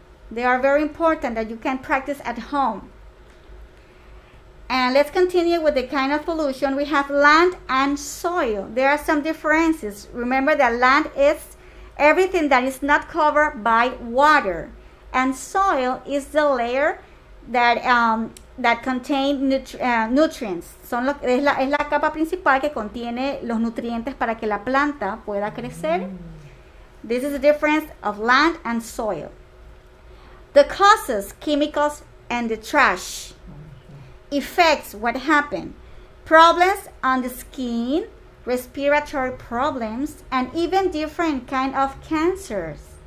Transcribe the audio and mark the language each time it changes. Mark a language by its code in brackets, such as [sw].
[en] They are very important that you can practice at home. And let's continue with the kind of pollution. We have land and soil. There are some differences. Remember that land is everything that is not covered by water. And soil is the layer that contain nutrients. [es] Es la capa principal que contiene los nutrientes para que la planta pueda crecer. [en] This is the difference of land and soil. The causes, chemicals, and the trash. Effects, what happened? Problems on the skin, respiratory problems, and even different kind of cancers.